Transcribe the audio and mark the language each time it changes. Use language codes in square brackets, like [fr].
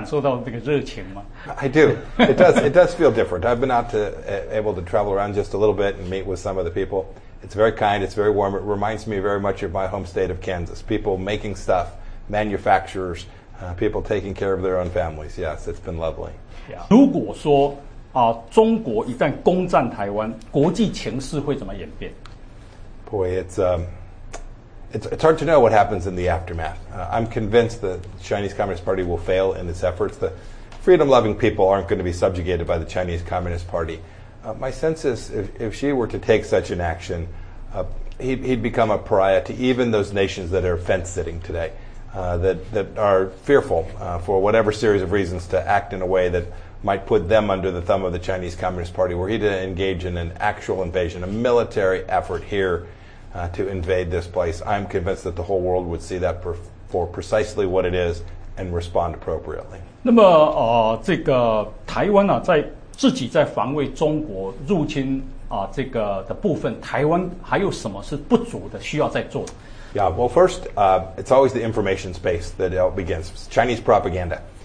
[zh] 感受到这个热情吗? [en] I do. It does feel different. I've been able to travel around just a little bit and meet with some of the people. It's very kind. It's very warm. It reminds me very much of my home state of Kansas. People making stuff, manufacturers, people taking care of their own families. Yes, it's been lovely. Yeah. [zh] 如果说, 中国一旦攻占台湾, 国际情势会怎么演变? [en] Boy, it's hard to know what happens in the aftermath. I'm convinced the Chinese Communist Party will fail in its efforts. The freedom-loving people aren't going to be subjugated by the Chinese Communist Party. My sense is if Xi were to take such an action, he'd become a pariah to even those nations that are fence-sitting today, that are fearful for whatever series of reasons to act in a way that might put them under the thumb of the Chinese Communist Party, were he to engage in an actual invasion, a military effort here to invade this place. I'm convinced that the whole world would see that for precisely what it is and respond appropriately. [zh] 那么这个台湾自己在防卫中国入侵的部分，台湾还有什么是不足的需要在做的？ [en] Yeah, well, first, it's always the information space that it begins. Chinese propaganda.